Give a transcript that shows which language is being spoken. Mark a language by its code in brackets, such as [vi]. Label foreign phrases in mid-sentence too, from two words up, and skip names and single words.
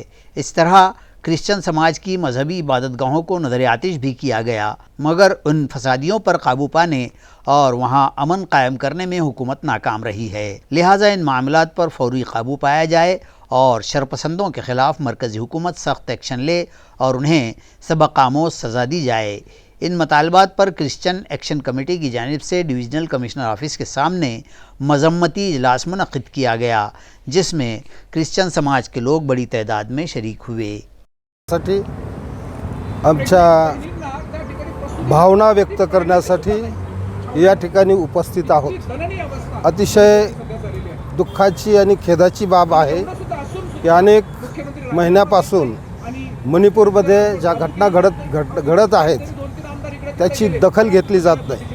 [ur] اس طرح کرسچن سماج کی مذہبی عبادت گاہوں کو نظر آتش بھی کیا گیا، مگر ان فسادیوں پر قابو پانے اور وہاں امن قائم کرنے میں حکومت ناکام رہی ہے، لہٰذا ان معاملات پر فوری قابو پایا جائے اور شرپسندوں کے خلاف مرکزی حکومت سخت ایکشن لے اور انہیں سبق آموز سزا دی جائے۔ ان مطالبات پر کرسچن ایکشن کمیٹی کی جانب سے [en] divisional commissioner office [ur] کے سامنے مذمتی اجلاس منعقد کیا گیا، جس میں کرسچن سماج کے لوگ بڑی تعداد میں شریک ہوئے۔ [mr] आमच्या भावना व्यक्त करण्यासाठी या ठिकाणी उपस्थित आहोत। अतिशय दुःखाची आणि खेदाची बाब आहे की अनेक महिन्यापासून मणिपूरमध्ये ज्या घटना घडत आहेत त्याची दखल घेतली जात नाही.